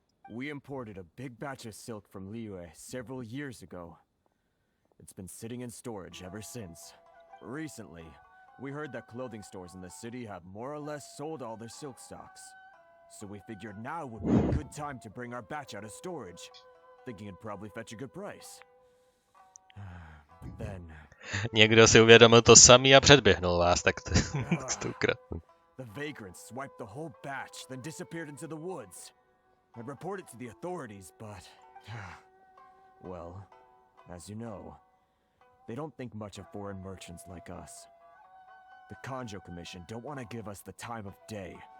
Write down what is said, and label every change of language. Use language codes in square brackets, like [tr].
[en] We imported a big batch of silk from Liyue several years ago. It's been sitting in storage ever since. Recently, We heard that clothing stores in the city have more or less sold all their silk stocks. So we figured now would be a good time to bring our batch out of storage, thinking it'd probably fetch a good price. But then... [cs] Někdo si uvědomil to samý a předběhnul vás, tak to ukradnu. [en] The vagrants swiped the whole batch, then disappeared into the woods. I reported to the authorities, but... well, as you know, they don't think much of foreign merchants like us. The Kanjo Commission don't want to give us the time of day.